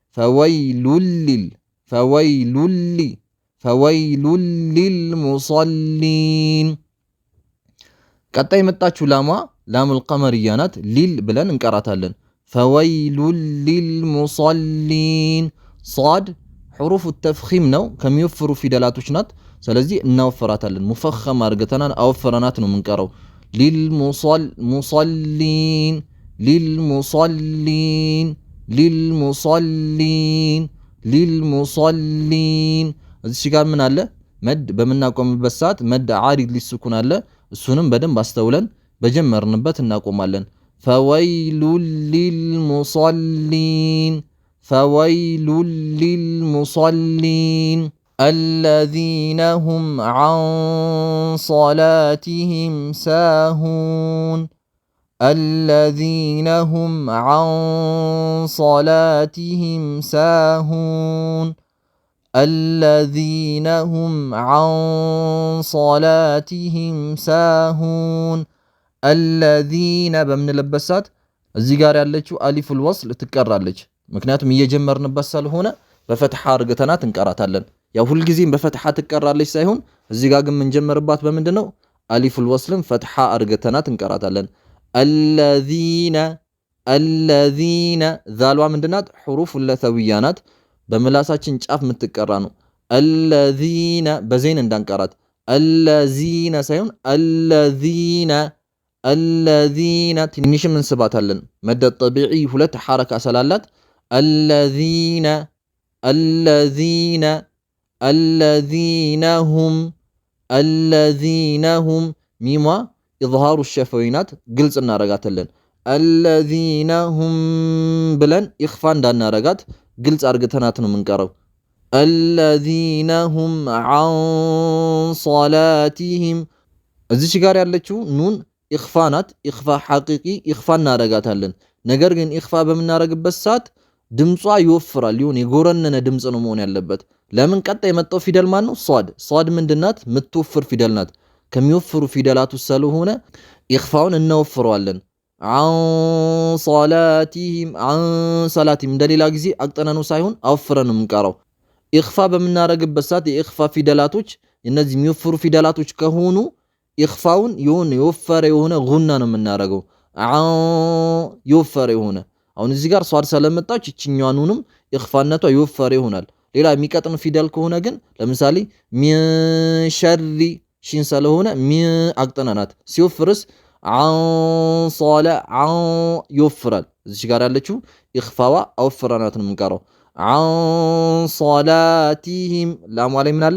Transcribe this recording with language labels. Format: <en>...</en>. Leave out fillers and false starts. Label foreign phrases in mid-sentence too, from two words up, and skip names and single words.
<ar>فويل للمصلين</ar> <am>ቀጣይ መጣችሁ</am> <ar>اللام القمرية</ar> <am>ናት ሊል ብለን እንቀራታለን</am> <ar>فويل للمصلين</ar> <am>ሷድ</am> <ar>حروف التفخيم</ar> <am>ነው ከሚወፍሩ ፊደላቶች ናት ስለዚህ እናወፍራታለን ሙፈኸም አርገተናን አወፍረናት ነው የምንቀረው للمصلين እዚህ ጋር ምን አለ መድ በመናቆምበት ሰዓት</am> <ar>مد عارض للسكون</ar> <am>አለ እሱንም በደንብ አስተውለን በጀመርንበት እናቆማለን فويل</am> <ar>للمصلين الذين هم عن صلاتهم ساهون الذين هم عن صلاتهم ساهون الذين هم عن صلاتهم ساهون الذين</ar> <am>በምንለበት ሰዓት እዚህ ጋር ያለችው</am> <ar>ألف الوصل</ar> <am>ትቀራለች። ምክንያቱም እየጀመርንበት ስለሆነ በፈትሐ አርግተናት እንቀራታለን። ያው ሁልጊዜም በፈትሐ ትቀራለች ሳይሆን እዚህ ጋር ግን የምንጀምርባት በምንድነው?</am> <ar>ألف الوصل</ar> <am>ፈትሐ አርግተናት እንቀራታለን። الذين ዛሏ ምንድናት?</am> <ar>حروف لثوية</ar> <am>ናት። በምላሳችን ጫፍ የምትቀራ ነው። الذين በዘይን እንዳንቀራት الذين ሳይሆን الذين ትንሽም እንስባታለን።</am> <ar>مد طبيعي</ar> <am>ሁለት ሐረካ ስላላት</am> <ar>الذين هم</ar> <am>ሚሟ</am> <ar>إظهار شفوي</ar> <am>ናት። ግልጽ እናረጋታለን።</am> <ar>الذين هم</ar> <am>ብለን ኢኽፋ እንዳናረጋት ግልጽ አርግተናት ነው የምንቀረው።</am> <ar>الذين هم عن صلاتهم</ar> <am>እዚች ጋር ያለችው ኑን ኢኽፋ ናት።</am> <ar>إخفاء حقيقي</ar> <am>ኢኽፋ እናረጋታለን። ነገር ግን ኢኽፋ በምናረግበት ሰዓት ድምጿ ይወፍራል። ይሁን የጎረነነ ድምጽ ነው መሆን ያለበት። ለምን? ቀጣይ የመጣው ፊደል ማን ነው? ሷድ ምንድናት? ምትወፍር ፊደል ናት። ከሚወፍሩ ፊደላት ውስጥ ስለሆነ ኢኽፋውን እናወፍረዋለን።</am> <ar>عن صلاتهم</ar> <am>እንደሌላ ጊዜ አቅጠነነው ሳይሆን አወፍረን ነው የምንቀራው። ኢኽፋ በምናረግበት ሰዓት የኢኽፋ ፊደላቶች እነዚህ የሚወፍሩ ፊደላቶች ከሆኑ ኢኽፋውን የወፈረ የሆነ ጉና ነው የምናረገው። የወፈረ የሆነ አሁን እዚህ ጋር ሷድ ስለመጣች እቺኛዋኑንም ኢኽፋነቷ የወፈረ ይሆናል። ሌላ የሚቀጥን ፊደል ከሆነ ግን ለምሳሌ</am> <ar>من شر</ar> <am>ሺን ስለሆነ ሚን አቅጠናናት። ሲወፍርስ ይወፍራል። እዚህ ጋር ያለችው ኢኽፋዋ አወፍራናት ነው የምንቀራው።</am> <ar>عن صلاتهم</ar> <am>ላሙ ላይ ምን አለ?</am>